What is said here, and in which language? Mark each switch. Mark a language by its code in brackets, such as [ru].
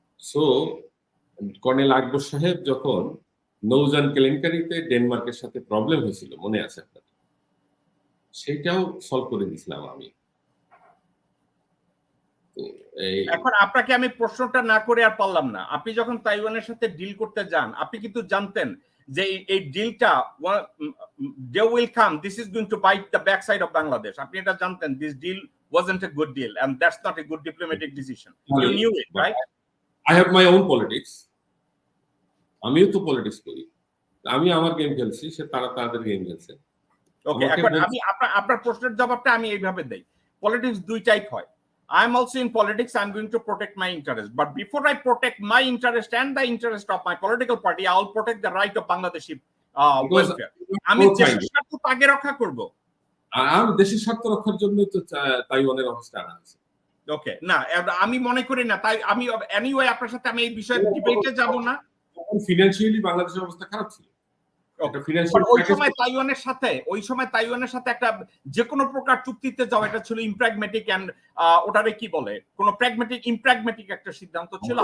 [bn] So colonel আকবর সাহেব যখন নৌযান কেলেঙ্কারিতে ডেনমার্কের সাথে প্রবলেম হয়েছিল, মনে আছে আপনার, সেটাও সলভ করে দিয়েছিলাম আমি। এখন আপনাকে আমি প্রশ্নটা না করে আর পারলাম না। আপনি যখন তাইওয়ানের সাথে ডিল করতে যান, আপনি কিন্তু জানতেন যে এই ডিলটা [en] They will come, this is going to bite the back side of Bangladesh. [bn] আপনি এটা জানতেন, [en] This deal wasn't a good deal and that's not a good diplomatic decision. You knew it, right? I have my own politics. [bn] আমিও তো politics করি, আমি আমার game খেলছি, সে তারা তাদের গেম খেলছে। ওকে, এখন আমি আপনার প্রশ্নের জবাবটা আমি এইভাবে দেই। পলিটিক্স দুই টাইপ হয়। [en] I am also in politics. I'm going to protect my interest. But before I protect my interest and the interest of my political party, I will protect the right of Bangladeshi welfare. [bn] আমি দেশের স্বার্থ আগে রক্ষা করব। আর দেশের স্বার্থ রক্ষার জন্যই তো তাইওয়ানের অবস্থা আনা হয়েছে। ওকে, না আমি মনে করি না, তাই আমি এনিওয়ে আপনার সাথে আমি এই বিষয়ে ডিবেটে যাব না। ফিনান্সিয়ালি বাংলাদেশের অবস্থা খারাপ ছিল। ওই সময় তাইওয়ানের সাথে একটা যে কোনো প্রকার চুক্তিতে যাওয়া, এটা ছিল ইমপ্র্যাগমেটিক এন্ড ওটারে কি বলে, কোন প্র্যাগমেটিক ইমপ্র্যাগমেটিক একটা সিদ্ধান্ত ছিল।